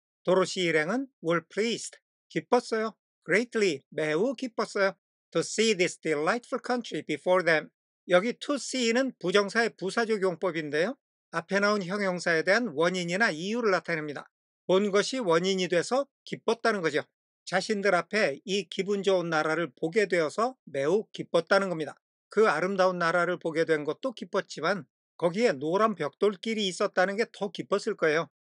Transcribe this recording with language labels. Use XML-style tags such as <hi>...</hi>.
<ko>도로시 일행은</ko> <en>were pleased.</en> <ko>기뻤어요. greatly, 매우 기뻤어요.</ko> <en>To see this delightful country before them.</en> <ko>여기 to see는 부정사의 부사적 용법인데요. 앞에 나온 형용사에 대한 원인이나 이유를 나타냅니다. 본 것이 원인이 돼서 기뻤다는 거죠. 자신들 앞에 이 기분 좋은 나라를 보게 되어서 매우 기뻤다는 겁니다. 그 아름다운 나라를 보게 된 것도 기뻤지만 거기에 노란 벽돌길이 있었다는 게 더 기뻤을 거예요.</ko>